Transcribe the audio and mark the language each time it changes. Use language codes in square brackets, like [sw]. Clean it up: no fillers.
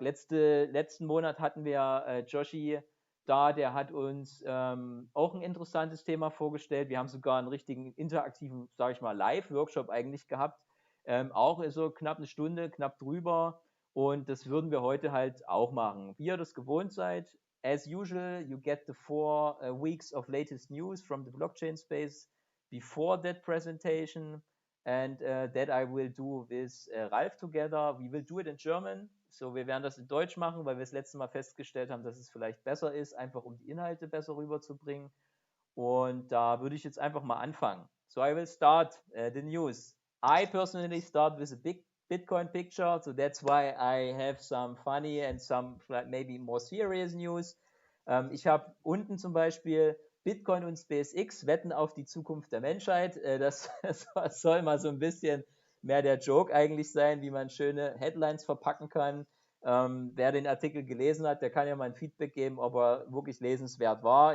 [de] Letzten Monat hatten wir Joshi da, der hat uns auch ein interessantes Thema vorgestellt. Wir haben sogar einen richtigen interaktiven, sage ich mal, Live-Workshop eigentlich gehabt. Auch so knapp eine Stunde, knapp drüber. Und das würden wir heute halt auch machen. Wie ihr das gewohnt seid, [en] as usual, you get the 4 weeks of latest news from the blockchain space before that presentation, and that I will do with Ralf together. We will do it in German, so [de] wir werden das in Deutsch machen, weil wir das letzte Mal festgestellt haben, dass es vielleicht besser ist, einfach um die Inhalte besser rüberzubringen. Und da würde ich jetzt einfach mal anfangen. [en] So I will start the news. I personally start with a big Bitcoin picture, so that's why I have some funny and some maybe more serious news. [de] Ich habe unten zum Beispiel Bitcoin und SpaceX wetten auf die Zukunft der Menschheit. Das soll mal so ein bisschen mehr der Joke eigentlich sein, wie man schöne Headlines verpacken kann. Wer den Artikel gelesen hat, der kann ja mal ein Feedback geben, ob er wirklich lesenswert war.